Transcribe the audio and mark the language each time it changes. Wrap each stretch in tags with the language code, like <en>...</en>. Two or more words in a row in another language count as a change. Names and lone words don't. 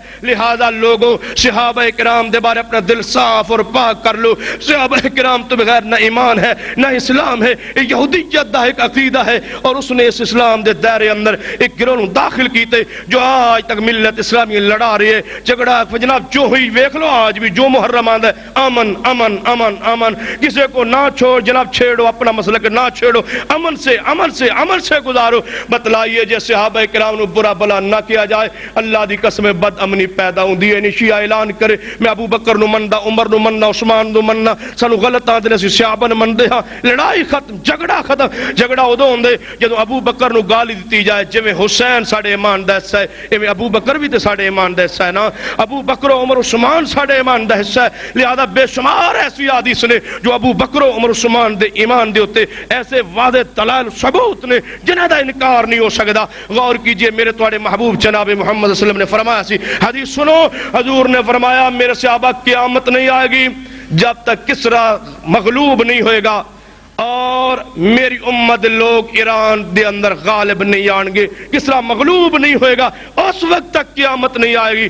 <pa>لہذا لوگوں صحابہ کرام دے بارے اپنا دل صاف اور پاک کر لو، صحابہ کرام تو بغیر نہ ایمان ہے نہ اسلام ہے، یہودیت دا ایک عقیدہ ہے، اور اس نے اس اسلام دے دائرے اندر ایک گروہ داخل کیتے جو آج تک ملت اسلامی لڑا رہی ہے، جھگڑا جناب جو ہوئی ویکھ لو، آج بھی جو محرم آندا ہے امن امن امن امن، کسی کو نہ چھوڑ جناب چھیڑو، اپنا مسلک نہ چھیڑو، امن سے امن سے امن سے گزارو۔ بتلائیے جے صحابہ کرام نو برا بلا نہ کیا جائے، اللہ دی قسم بد امنی پیدا ہوندی ہے۔ شیعہ اعلان کرے میں ابو بکر نو مندا، عمر نو مندا، عثمان نو مندا، سانو غلط آندے سی صحابہ نو مندے ہاں، لڑائی ختم، جھگڑا ختم۔ جھگڑا ادو ہوندے جدو ابو بکر نو گالی دتی جائے، جویں حسین ساڈے ایمان دا حصہ ہے، ایویں ابو بکر بھی تے ساڈے ایمان دا حصہ ہے نا، ابو بکر و عمر عثمان ساڈے ایمان دا حصہ ہے، لہذا بے شمار ایسی حدیث نے جو ابو بکر و عمر عثمان دے ایمان دے ہوتے ایسے واضح دلائل ثبوت نے جنہاں دا انکار نہیں ہو سکدا۔</pa> <ur>غور کیجئے،</ur> <pa>میرے تواڈے محبوب جناب محمد</pa> <ar>صلی اللہ علیہ وسلم</ar> <pa>نے فرمایا سی، حدیث سنو، حضور نے فرمایا میرے صحابہ</pa> <ur>قیامت نہیں آئے گی</ur> <pa>جب تک کسرا مغلوب نہیں ہوئے گا اور میری امت لوگ ایران دے اندر غالب نہیں آن گے، کسرا مغلوب نہیں ہوئے گا، اس وقت تک قیامت نہیں آئے گی۔</pa>